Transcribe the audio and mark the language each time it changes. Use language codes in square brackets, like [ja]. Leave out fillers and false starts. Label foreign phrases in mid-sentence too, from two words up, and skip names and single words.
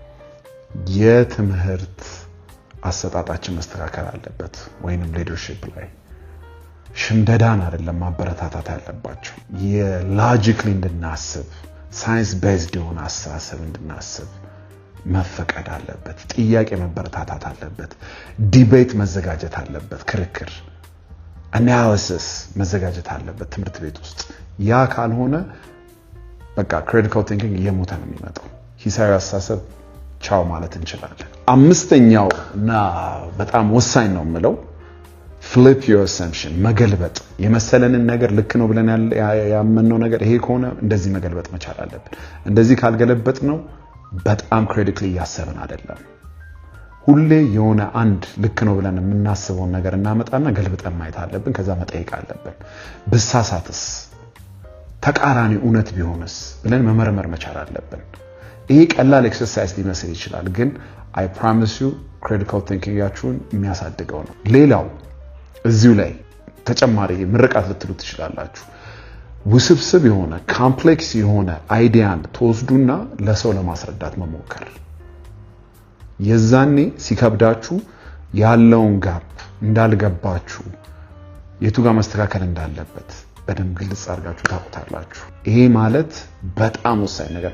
[am] የትምህርት አሰጣጣችን መስተካከል አለበት። ወይንም ሊደርሺፕ ላይ ሽምደዳን አይደለም ማበረታታት ያለባቸው። የሎጂክሊ እንድናስብ [en] science based [am] የሆነ አስተሳሰብ እንድናስብ መፈቀድ አለበት። ጥያቄ መበረታታት አለበት። ዲቤት መዘጋጀት አለበት። ክርክር አናሊሲስ መዘጋጀት አለበት ትምህርት ቤት ውስጥ። ያ ካልሆነ በቃ [en] critical thinking [am] እየሞተ ነው የሚመጣው። ሂሳዊ አስተሳሰብ ቻው ማለት እንችላለን። አምስተኛው እና በጣም ወሳኝ ነው የምለው [en] flip your assumption [am] መገልበጥ። የመሰለንን ነገር ልክ ነው ብለን ያመነው ነገር ይሄ ከሆነ እንደዚህ መገልበጥ መቻል አለብን። እንደዚህ ካልገለበጥ ነው በጣም ክሪቲካሊ ያሰብን አይደለም። ሁሌ የሆነ አንድ ልክ ነው ብለን የምናስበው ነገር እናመጣና ገልብጠን ማየት አለብን። ከዛ መጠየቅ አለብን። ብሳሳትስ፣ ተቃራኒ እውነት ቢሆንስ ብለን መመርመር መቻል አለብን። ይሄ ቀላል ኤክሰርሳይዝ ሊመስል ይችላል፣ ግን [en] I promise you critical thinking [am] ያችሁን የሚያሳድገው ነው። ሌላው እዚሁ ላይ ተጨማሪ ምርቃት ልትሉ ትችላላችሁ። ውስብስብ የሆነ ኮምፕሌክስ የሆነ አይዲያን ተወስዱና ለሰው ለማስረዳት መሞከር። የዛኔ ሲከብዳችሁ ያለውን ጋፕ እንዳልገባችሁ የቱ ጋር መስተካከል እንዳለበት በደንብ ግልጽ አድርጋችሁ ታውቁታላችሁ። ይሄ ማለት በጣም ወሳኝ ነገር